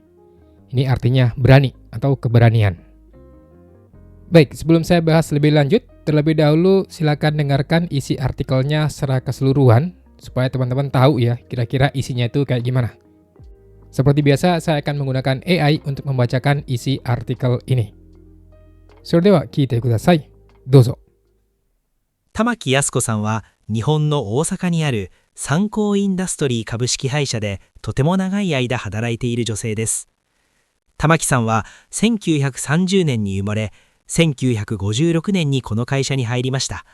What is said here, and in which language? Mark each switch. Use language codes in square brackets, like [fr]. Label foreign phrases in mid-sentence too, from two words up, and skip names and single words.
[id] Ini artinya berani atau keberanian. Baik, sebelum saya bahas lebih lanjut, terlebih dahulu silakan dengarkan isi artikelnya secara keseluruhan supaya teman-teman tahu ya kira-kira isinya itu kayak gimana. Seperti biasa, saya akan menggunakan AI untuk membacakan isi artikel ini. [ja] それでは聞いてください。どうぞ. 玉木靖子さんは日本の大阪にある三幸インダストリー株式会社でとても長い間働いている女性です。玉木さんは1930年に生まれ、1956年にこの会社に入りました。